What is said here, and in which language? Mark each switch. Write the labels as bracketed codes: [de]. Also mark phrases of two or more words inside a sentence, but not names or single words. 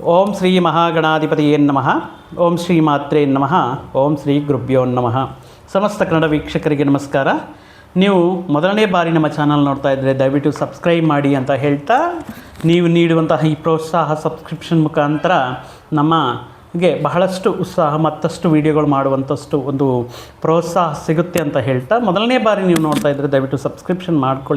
[sa] ಓಂ ಶ್ರೀ ಮಹಾಗಣಾಧಿಪತಿಯೇ ನಮಃ. ಓಂ ಶ್ರೀ ಮಾತ್ರೇ ನಮಃ. ಓಂ ಶ್ರೀ ಗುರುಭ್ಯೋ ನಮಃ. [kn] ಸಮಸ್ತ ಕನ್ನಡ ವೀಕ್ಷಕರಿಗೆ ನಮಸ್ಕಾರ. ನೀವು ಮೊದಲನೇ ಬಾರಿ ನಮ್ಮ ಚಾನಲ್ ನೋಡ್ತಾ ಇದ್ದರೆ ದಯವಿಟ್ಟು ಸಬ್ಸ್ಕ್ರೈಬ್ ಮಾಡಿ ಅಂತ ಹೇಳ್ತಾ, ನೀವು ನೀಡುವಂತಹ ಈ ಪ್ರೋತ್ಸಾಹ ಸಬ್ಸ್ಕ್ರಿಪ್ಷನ್ ಮುಖಾಂತರ ನಮಗೆ ಬಹಳಷ್ಟು ಉತ್ಸಾಹ ಮತ್ತಷ್ಟು ವೀಡಿಯೋಗಳು ಮಾಡುವಂಥಷ್ಟು ಒಂದು ಪ್ರೋತ್ಸಾಹ ಸಿಗುತ್ತೆ ಅಂತ ಹೇಳ್ತಾ, ಮೊದಲನೇ ಬಾರಿ ನೀವು ನೋಡ್ತಾ ಇದ್ದರೆ ದಯವಿಟ್ಟು ಸಬ್ಸ್ಕ್ರಿಪ್ಷನ್ ಮಾಡ್ಕೊಳ್ಳಿ